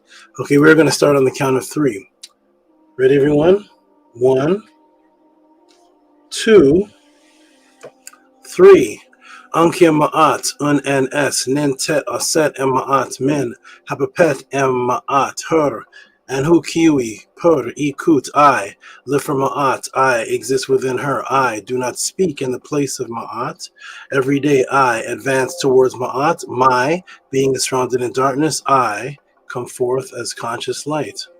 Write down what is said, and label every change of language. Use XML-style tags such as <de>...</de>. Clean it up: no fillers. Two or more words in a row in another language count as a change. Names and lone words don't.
<en>Okay, we're going to start on the count of 3. Ready, everyone? 1, 2, 3. Ankia ma'at un en es nintet aset ema'at min hapapet ema'at her and hu kiwi per ikut I live for ma'at I exist within her I do not speak in the place of ma'at. Every day I advance towards ma'at. My being is surrounded in darkness. I come forth as conscious light.</en>